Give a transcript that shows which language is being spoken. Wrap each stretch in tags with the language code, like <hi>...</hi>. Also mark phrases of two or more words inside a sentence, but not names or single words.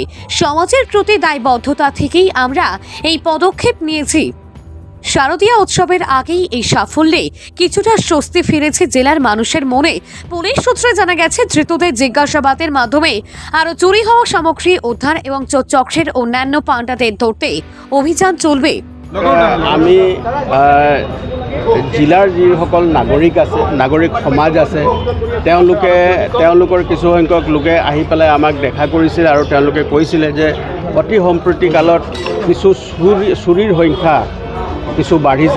<bn>সমাজের প্রতি দায়বদ্ধতা থেকেই আমরা এই পদক্ষেপ নিয়েছি। শারদীয়া উৎসবের আগেই এই সাফল্যে কিছুটা স্বস্তি ফিরেছে জেলার মানুষের মনে। পুলিশ সূত্রে জানা গেছে, ধৃতদের জিজ্ঞাসাবাদের মাধ্যমে আরও চুরি হওয়া সামগ্রী উদ্ধার এবং চক্রের অন্যান্য পাণ্ডাদের ধরতে অভিযান চলবে।</bn> <as>আমি জিলাৰ যিসকল নাগৰিক আছে, নাগৰিক সমাজ আছে, তেওঁলোকৰ কিছু সংখ্যক লোকে আহি পেলাই আমাক দেখা কৰিছিল আৰু তেওঁলোকে কৈছিলে যে অতি সম্প্ৰতি কালত কিছু চুৰিৰ সংখ্যা কিছু বাঢ়িছে।</as>